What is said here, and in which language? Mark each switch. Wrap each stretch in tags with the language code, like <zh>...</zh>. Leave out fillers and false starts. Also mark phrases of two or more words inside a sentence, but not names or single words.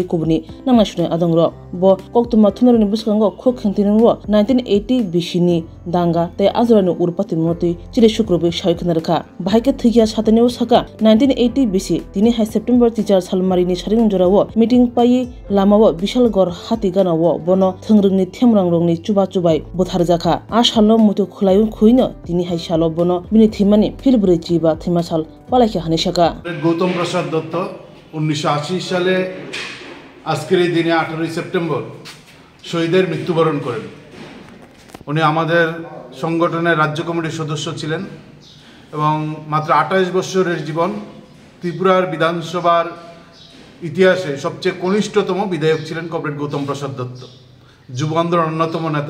<trp>कुबनि नांनायसुनाय आदंरो ब कक्तुमा थुनरनि बुसखांगो खो खेंतिनरो 1980 बिसिनि दांगा ते आजरानि उरपाति मति चिरे शुक्रबे सायखनारखा भाइके थैगिया सातनेओ साका 1980 बिसि तिनि हाय सेप्टेम्बर टिचार सालमारिनि सारिं जराओ मिटिं पायि लामाओ विशालगढ़ हाति गानाओ बनो थंरंनि थेमरांरंनि चुबा चुबाय बुथारजाखा आ सालो मुतु खुलायु खुइनो तिनि हाय सालो बनो बिनि थैमानि फिलब्रिचि बा थैमासाल पालायखा हानिसाका</trp> <bn>गौतम प्रसाद दत्त 1980 সালে আজকের এই দিনে 18 সেপ্টেম্বর শহীদের মৃত্যুবরণ করেন। উনি আমাদের সংগঠনের রাজ্য কমিটির সদস্য ছিলেন এবং মাত্র 28 বছরের জীবন ত্রিপুরার বিধানসভার ইতিহাসে সবচেয়ে কনিষ্ঠতম বিধায়ক ছিলেন কমরেড গৌতম প্রসাদ দত্ত, যুব আন্দোলনের অন্যতম নেতা।</bn>